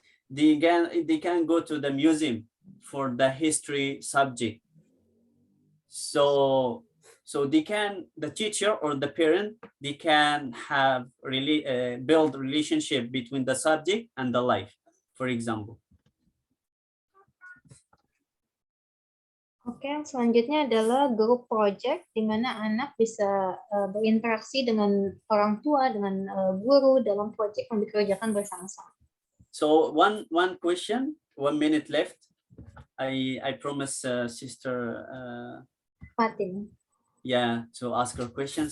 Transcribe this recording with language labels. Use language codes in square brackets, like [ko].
[en] They can go to the museum for the history subject. So the teacher or the parent, they can have really build relationship between the subject and the life, for example. [id] Oke, selanjutnya adalah group project, di mana anak bisa berinteraksi dengan orang tua, dengan guru dalam proyek yang dikerjakan bersama-sama. [en] So one question, 1 minute left. I promise Sister Fatima. Yeah, to ask her question.